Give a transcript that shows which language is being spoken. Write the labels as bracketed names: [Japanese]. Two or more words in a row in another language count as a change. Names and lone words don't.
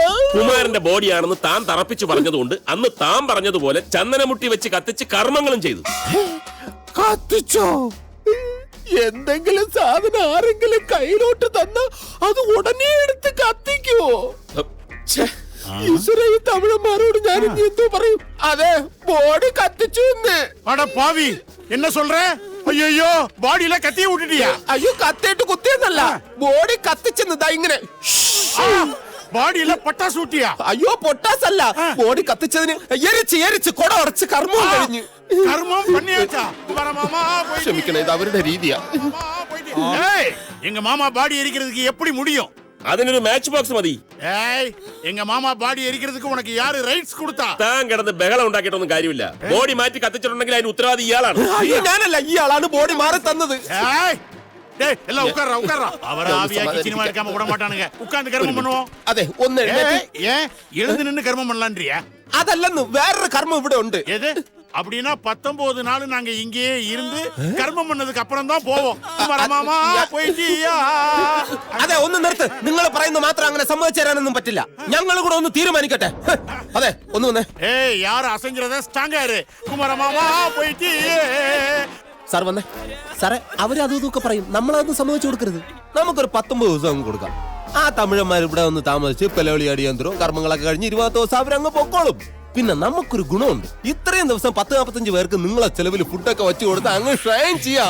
[Malayalam] കുമാരന്റെ ബോഡിയാണെന്ന് താൻ തറപ്പിച്ചു പറഞ്ഞതുകൊണ്ട് അന്ന് താൻ പറഞ്ഞതുപോലെ ചന്ദനമുട്ടി വെച്ച് കത്തിച്ച് കർമ്മങ്ങളും ചെയ്തു. കത്തിച്ചോ? എന്തെങ്കിലും സാധനം ആരെങ്കിലും കയ്യിലോട്ട് തന്ന അത് ഉടനെ എടുത്ത് കത്തിക്കുവോ? ഈശ്വര, ഈ തമിഴന്മാരോട് ഞാൻ ഇനി എന്തോ പറയും. അതെ, ബോഡി കത്തിച്ചു. [Tamil] அட பாவி, என்ன சொல்ற? ஐயோ, பாடியில கத்திய விட்டுட்டியா? [Malayalam] അയ്യോ, കത്തിയിട്ട് കുത്തിയെന്നല്ല, ബോഡി കത്തിച്ചെന്നതാ ഇങ്ങനെ. [Tamil] பாடியில பட்டாசு ஊட்டியா? [Malayalam] അയ്യോ, പൊട്ടാസ് അല്ല, ബോഡി കത്തിച്ചതിന് എരിച്ച് കൊട ഉടച്ച് കർമ്മം കഴിഞ്ഞു. [Tamil] கர்மம் பண்ணியாச்சா? மாமா [Malayalam] ക്ഷമിക്കണം, ഇത് അവരുടെ രീതിയാ. [Tamil] எங்க மாமா பாடி எரிக்கிறதுக்கு எப்படி முடியும்? [Malayalam] അതിനൊരു [English] match box [Malayalam] മതി. [Tamil] ஏய் எங்க மாமா பாடி எரிக்கிறதுக்கு உனக்கு யாரு ரைட்ஸ் கொடுத்தா? [Malayalam] താൻ കിടന്ന് ബഹളം ഉണ്ടാക്കിയിട്ടൊന്നും കാര്യമില്ല. ബോഡി മാറ്റി കത്തിച്ചിട്ടുണ്ടെങ്കിൽ അതിന് ഉത്തരവാദി ഇയാളാണ്. അയ്യോ, ഞാനല്ല, ഇയാളാണ് ബോഡി മാറി തന്നത്. [Tamil] ஏய் டேய் எல்லாம் உட்கார்றா. அவர ஆவியாக்கி சினிமா எடுக்காம விட மாட்டானுங்க. உட்கார்ந்து கர்மம் பண்ணுவோம். [Malayalam] അതെ, ഒന്ന് എഴുന്നേറ്റ്. [Tamil] ஏன் எழுந்து நின்னு கர்மம் பண்ணலான்றியா? [Malayalam] അതല്ലെന്ന്, വേറൊരു കർമ്മം ഇവിടെ ഉണ്ട്. [Tamil] எது? அப்படின்னா 19 நாள் நாங்க இங்கேயே இருந்து கர்மம் பண்ணதுக்கு அப்புறம் தான் போவோம். மாமா போயிட்டியா? [Malayalam] അതെ, ഒന്ന് നിർത്ത്. നിങ്ങൾ പറയുന്ന മാത്രം അങ്ങനെ സമ്മതിച്ചു തരാനൊന്നും പറ്റില്ല. ഞങ്ങൾ കൂടെ ഒന്ന് തീരുമാനിക്കട്ടെ. അതെ, ഒന്ന് വന്നേ. [Tamil] ஏய் யார் அசைஞ்சறத ஸ்ட்ராங்கா இரு. குமார மாமா போயிட்டியே. [Malayalam] സാർ വന്നേ. സാറേ, അവര് അതും ഇതൊക്കെ പറയും, നമ്മളതൊന്നും സമ്മതിച്ചു കൊടുക്കരുത്. നമുക്കൊരു 19 ദിവസം അങ്ങ് കൊടുക്കാം. ആ തമിഴന്മാർ ഇവിടെ ഒന്ന് താമസിച്ച് പെലവിളി അടിയന്തരവും കർമ്മങ്ങളൊക്കെ കഴിഞ്ഞ് 20 ദിവസം അവരങ്ങ് പൊക്കോളും. പിന്നെ നമുക്കൊരു ഗുണമുണ്ട്. ഇത്രയും ദിവസം 10-45 പേർക്ക് നിങ്ങളെ ചെലവിൽ ഫുഡൊക്കെ വെച്ച് കൊടുത്ത് അങ്ങ് ഷൈൻ ചെയ്യാം.